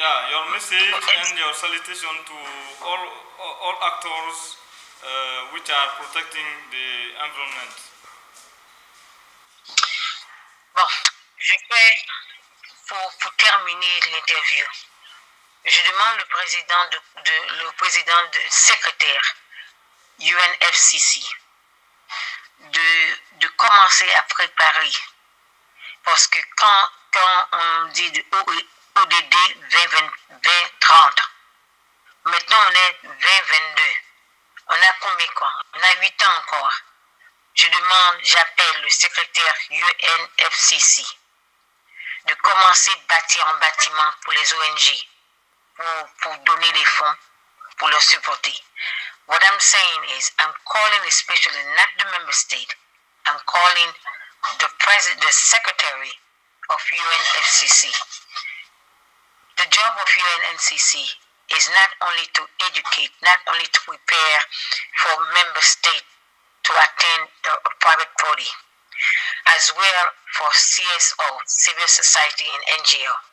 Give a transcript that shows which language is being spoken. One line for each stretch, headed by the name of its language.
English: Your message and your salutation to all actors which are protecting the environment.
French: Bon, je vais, pour terminer l'interview, je demande le président de secrétaire UNFCCC de commencer à préparer. Parce que quand on dit de ODD 2030, maintenant on est 2022. On a combien quoi? On a 8 ans encore. J'appelle le secrétaire UNFCCC de commencer à bâtir un bâtiment pour les ONG, pour donner des fonds, pour leur supporter.
English: What I'm saying is, I'm calling especially not the member state, I'm calling the secretary of UNFCCC. The job of UNFCCC is not only to educate, not only to prepare for member states to attend a private body, as well for CSO, civil society and NGO.